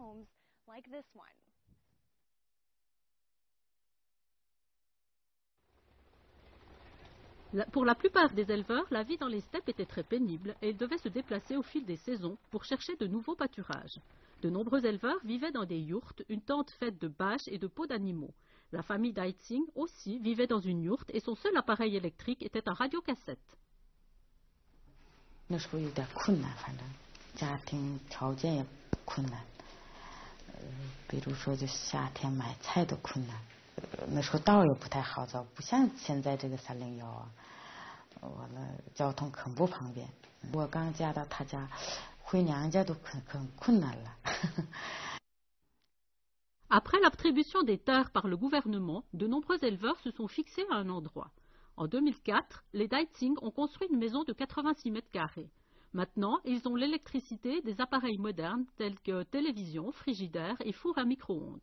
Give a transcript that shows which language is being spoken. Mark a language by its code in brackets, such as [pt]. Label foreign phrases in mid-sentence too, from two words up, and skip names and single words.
[fr] Pour la plupart des éleveurs, la vie dans les steppes était très pénible et ils devaient se déplacer au fil des saisons pour chercher de nouveaux pâturages. De nombreux éleveurs vivaient dans des yourtes, une tente faite de bâches et de peaux d'animaux. La famille Daitsing aussi vivait dans une yourte et son seul appareil électrique était un radiocassette. [zh] 那时候有点困难，反正家庭条件也困难，比如说就夏天买菜都困难。那时候道也不太好走，不像现在这个301啊，完了交通很不方便。我刚嫁到他家，回娘家都很困难了。 [fr] Après l'attribution des terres par le gouvernement, de nombreux éleveurs se sont fixés à un endroit. En 2004, les Daitsing ont construit une maison de 86 mètres carrés. Maintenant, ils ont l'électricité et des appareils modernes tels que télévision, frigidaire et four à micro-ondes.